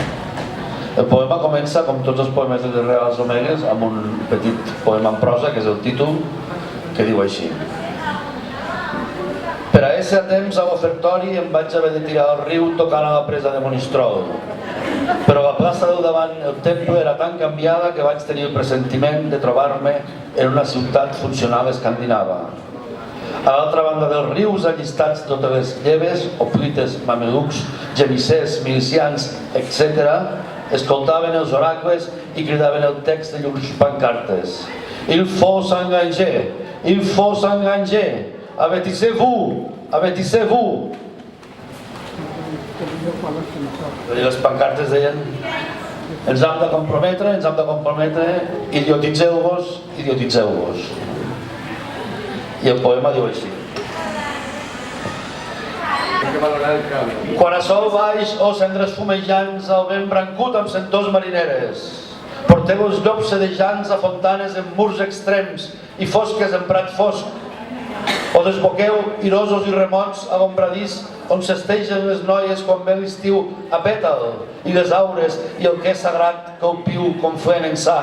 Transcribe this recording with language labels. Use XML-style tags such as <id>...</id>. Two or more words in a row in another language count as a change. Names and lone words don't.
<ca>El poema comença, com tots els poemes de Les Irregals Omegues, amb un petit poema en prosa, que és el títol, que diu així: per a ésser a temps a l'ofertori em vaig haver de tirar al riu tocant a la presa de Monistrol, però la plaça del davant el temple era tan canviada que vaig tenir el pressentiment de trobar-me en una ciutat funcional escandinava. A l'altra banda dels rius, allistats totes les lleves, hoplites, mamelucs, gemissers, milicians, etc., escoltaven els oracles i cridaven el text de llurs pancartes.</ca> <fr>Il faut s'engager, il faut s'engager, avetissez-vous, avetissez-vous.</fr> <ca>I les pancartes deien: ens hem de comprometre, idiotitzeu-vos, idiotitzeu-vos. I el poema diu així: quan a sol baix o cendres fumejants al vent brancut amb sentors marineres, porteu els llops sedejants a fontanes en murs extrems i fosques en prat fosc, o desboqueu irosos i remots a l'ombradís on s'estegen les noies quan ve l'estiu a pètal i les aures i el que és sagrat que el piu conflent en sa.</ca>